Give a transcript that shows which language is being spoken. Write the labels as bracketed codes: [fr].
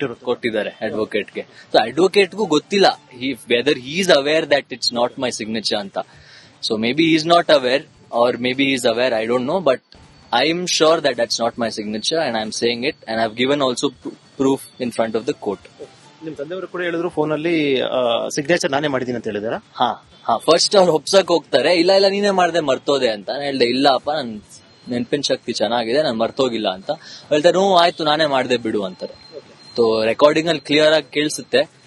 [kn] ಕೊಟ್ಟಿದ್ದಾರೆ ಅಡ್ವೊಕೇಟ್ಗೆ. ಸೊ ಅಡ್ವೊಕೇಟ್ಗೂ ಗೊತ್ತಿಲ್ಲ [en] whether he is aware that it's not my signature [kn] ಅಂತ. [en] So maybe is not aware or maybe he is aware, I don't know, but I am sure that that's not my signature and I am saying it, and I have given also proof in front of the court. [kn] ನಿಮ್ ತಂದೆಯವರು ಕೂಡ ಹೇಳಿದ್ರು phone ಅಲ್ಲಿ signature ನಾನೇ ಮಾಡಿದೀನಿ ಅಂತ ಹೇಳಿದಾರ. First ಅವ್ರು ಒಪ್ಸಕ್ ಹೋಗ್ತಾರೆ, ಇಲ್ಲ ನೀನೇ ಮಾಡ್ದೆ, ಮರ್ತೋದೆ ಅಂತ. ನಾನು ಹೇಳ್ದೆ, ಇಲ್ಲ ಅಪ್ಪ, ನನ್ ನೆನಪಿನ ಶಕ್ತಿ ಚೆನ್ನಾಗಿದೆ, ನಾನು ಮರ್ತೋಗಿಲ್ಲ ಅಂತ. ಹೇಳ್ತಾರೆ, ಆಯ್ತು, ನಾನೇ ಮಾಡ್ದೆ, ಬಿಡು ಅಂತಾರೆ. ಸೊ ರೆಕಾರ್ಡಿಂಗ್ ಅಲ್ಲಿ ಕ್ಲಿಯರ್ ಆಗಿ ಕೇಳಿಸುತ್ತೆ.